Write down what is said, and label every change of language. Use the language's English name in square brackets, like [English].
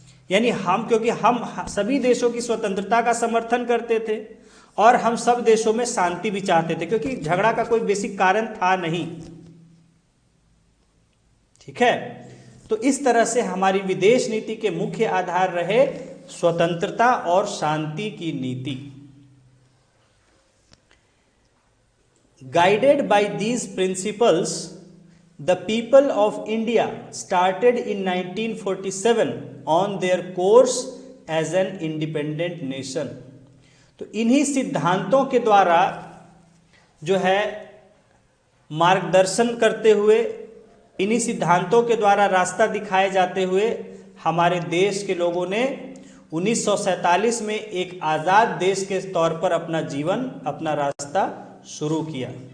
[Hindi] यानी हम, क्योंकि हम सभी देशों की स्वतंत्रता का समर्थन करते थे और हम सब देशों में शांति भी चाहते थे, क्योंकि झगड़ा का कोई बेसिक कारण था नहीं। ठीक है, तो इस तरह से हमारी विदेश नीति के मुख्य आधार रहे स्वतंत्रता और शांति की नीति। [English] Guided by these principles, the people of India started in 1947 on their course as an independent nation। [Hindi] तो इन्हीं सिद्धांतों के द्वारा जो है मार्गदर्शन करते हुए, इन्हीं सिद्धांतों के द्वारा रास्ता दिखाए जाते हुए हमारे देश के लोगों ने 1947 में एक आज़ाद देश के तौर पर अपना जीवन, अपना रास्ता शुरू किया।